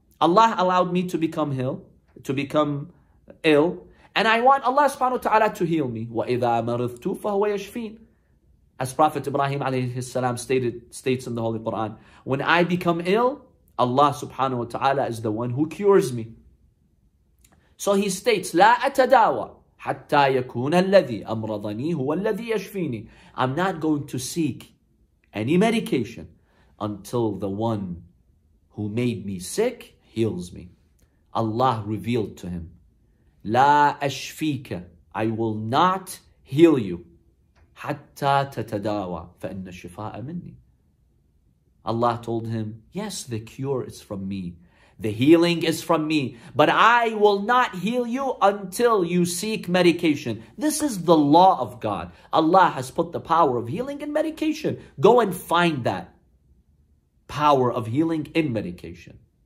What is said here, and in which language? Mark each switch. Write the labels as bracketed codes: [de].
[en] Allah allowed me to become ill. And I want Allah subhanahu wa ta'ala to heal me. [ar] وَإِذَا مَرِضْتُ فَهُوَ يَشْفِينِ. [en] As Prophet Ibrahim alayhi salam states in the Holy Quran, when I become ill, Allah subhanahu wa ta'ala is the one who cures me. So he states, [ar] لا أتداوى حتى يكون الذي أمرضني هو الذي يشفيني. [en] I'm not going to seek any medication until the one who made me sick heals me. Allah revealed to him, [ar] لا أشفيك, [en] I will not heal you. [ar] حتى تتداوى فإن الشفاء مني. [en] Allah told him, yes, the cure is from me. The healing is from me, but I will not heal you until you seek medication. This is the law of God. Allah has put the power of healing in medication. Go and find that power of healing in medication.